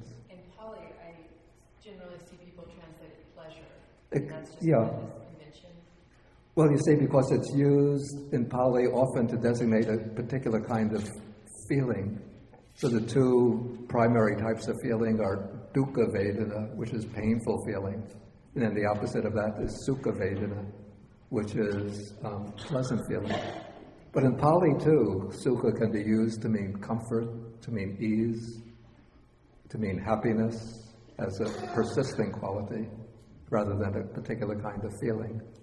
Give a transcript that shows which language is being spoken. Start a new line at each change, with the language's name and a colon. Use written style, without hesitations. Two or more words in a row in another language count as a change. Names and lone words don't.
English: In Pali, I generally see people translate it pleasure. That's just Yeah. this convention. Well, you see, because it's used in Pali often to designate a particular kind of feeling. So the two primary types of feeling are
Pali: dukkha vedana,
English: which is painful feeling, and then the opposite of that is
Pali: sukha vedana,
English: which is pleasant feeling. But in Pali too, sukha can be used to mean comfort, to mean ease, to mean happiness as a persisting quality, rather than a particular kind of feeling.